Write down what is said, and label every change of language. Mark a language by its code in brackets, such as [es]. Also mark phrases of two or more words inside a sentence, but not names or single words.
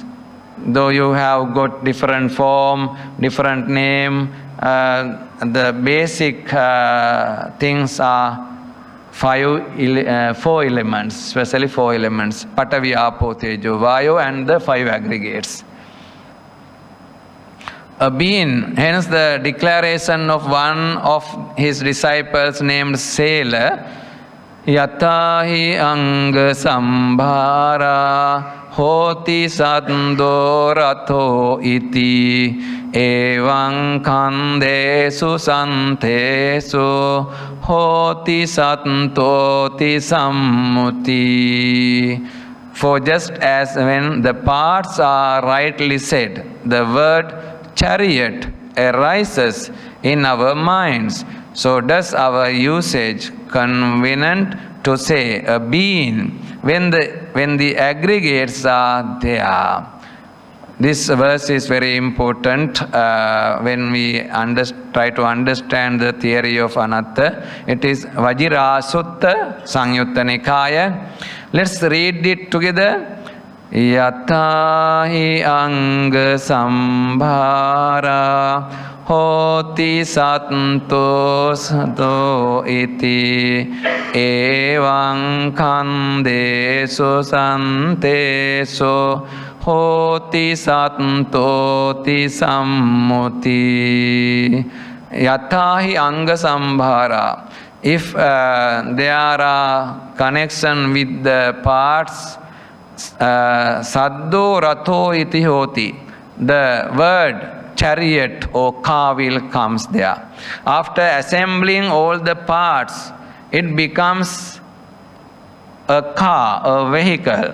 [en] Though you have got different form, different name, the basic things are four elements, especially four elements, [pi] Patavi, Apo, Tejo, Vayo, [en] and the five aggregates. A being, hence the declaration of one of his disciples named Sailor, [pi] Yatahi Anga Sambhara Hoti Sando Ratho Iti Evang Kandesu Santesu Hoti Santoti Sammuti. [en] For just as when the parts are rightly said, the word chariot arises in our minds, so does our usage convenient to say a being when the aggregates are there. This verse is very important when we try to understand the theory of Anatta. It is Vajira Sutta Sangyutta Nikaya. Let's read it together. [pi] Yatahi Anga Sambhara Hoti Satto Sato Iti Evang Kandesu Santesu Hoti Santoti Sammuti. Yatahi Anga Sambhara. [en] If there are connection with the parts, [pi] Saddo Ratho Iti Hoti, [en] the word chariot or car wheel comes there. After assembling all the parts, it becomes a car, a vehicle.